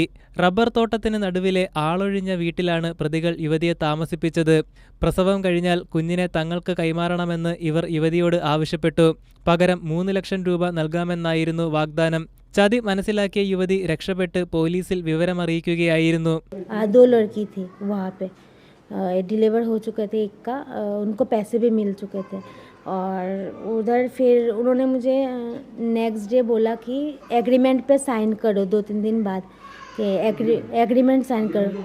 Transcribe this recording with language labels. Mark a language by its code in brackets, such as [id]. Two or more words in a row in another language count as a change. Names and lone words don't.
[ml] റബ്ബർ തോട്ടത്തിന് നടുവിലെ ആളൊഴിഞ്ഞ വീട്ടിലാണ് പ്രതികൾ യുവതിയെ താമസിപ്പിച്ചത്. പ്രസവം കഴിഞ്ഞാൽ കുഞ്ഞിനെ തങ്ങൾക്ക് കൈമാറണമെന്ന് ഇവർ യുവതിയോട് ആവശ്യപ്പെട്ടു. പകരം 3 ലക്ഷം രൂപ നൽകാമെന്നായിരുന്നു വാഗ്ദാനം. ചതി മനസ്സിലാക്കിയ യുവതി രക്ഷപ്പെട്ട് പോലീസിൽ വിവരമറിയിക്കുകയായിരുന്നു. [hi] डिलीवर हो चुके थे, एक का उनको पैसे भी मिल चुके थे और उधर फिर उन्होंने मुझे [en] next day [hi] बोला कि एग्रीमेंट पे साइन करो 2-3 दिन बाद कि एग्रीमेंट साइन करो।